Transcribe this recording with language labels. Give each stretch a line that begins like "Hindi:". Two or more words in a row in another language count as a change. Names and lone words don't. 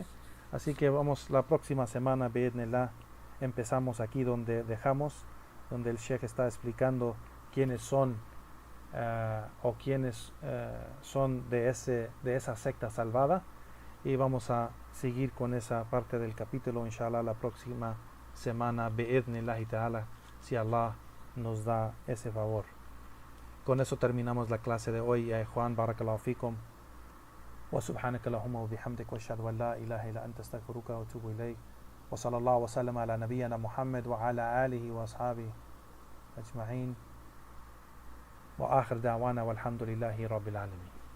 Spanish: Así que vamos la próxima semana, bi'idhnillah, empezamos aquí donde dejamos, donde el Sheikh está explicando quiénes son o quiénes son de esa secta salvada, y vamos a seguir con esa parte del capítulo, inshallah, la próxima semana,
Arabic: بإذن الله تعالى,
Spanish: si Allah nos da ese favor. Con eso terminamos la clase de hoy. Juan,
Arabic: بارك الله فيكم. وسبحانك اللهم وبحمدك وأشهد أن لا إله إلا أنت أستغفرك وأتوب إليك. وصلى الله وسلم على نبينا محمد وعلى آله وأصحابه أجمعين وآخر دعوانا والحمد لله رب العالمين.